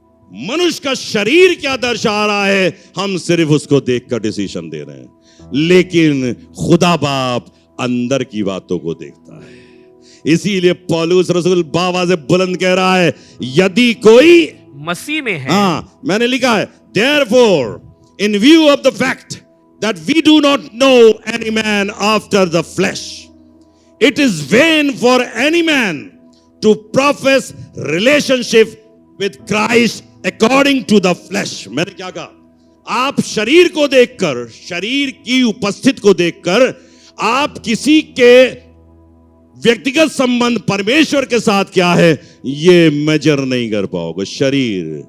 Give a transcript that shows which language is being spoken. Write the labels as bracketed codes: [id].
[hi] मनुष्य का शरीर क्या दर्शा रहा है, हम सिर्फ उसको देखकर डिसीजन दे रहे हैं, लेकिन खुदा बाप अंदर की बातों को देखता है। इसीलिए पौलुस रसूल बाबा से बुलंद कह रहा है यदि कोई मसीह में है। मैंने लिखा है [en] therefore in view of the fact that we do not know any man after the flesh, it is vain for any man to profess relationship with Christ according to the flesh। [hi] मैंने क्या कहा? आप शरीर को देखकर, शरीर की उपस्थिति को देखकर आप किसी के व्यक्तिगत संबंध परमेश्वर के साथ क्या है ये मेजर नहीं कर पाओगे। शरीर,